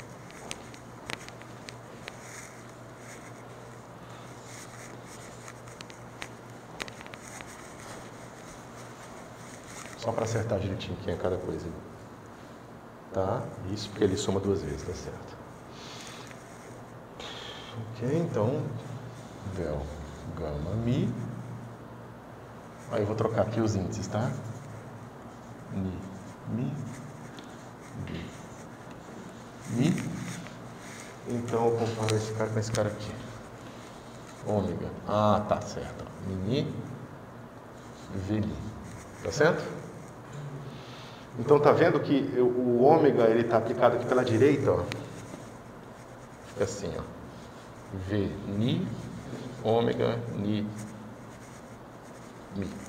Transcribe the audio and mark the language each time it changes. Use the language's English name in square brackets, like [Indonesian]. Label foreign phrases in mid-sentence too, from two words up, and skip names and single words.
[Portuguese] Só para acertar direitinho quem é cada coisa. Tá? Isso porque ele soma duas vezes, tá certo. Ok, então, del gama mi. Aí eu vou trocar aqui os índices, tá? Ni, mi, di, mi. Então eu comparo esse cara com esse cara aqui. Ômega. Ah, tá certo. Mini, veli. Tá certo? Então tá vendo que o ômega ele tá aplicado aqui pela direita, ó. Fica assim, ó. V, ni, ômega, ni, mi.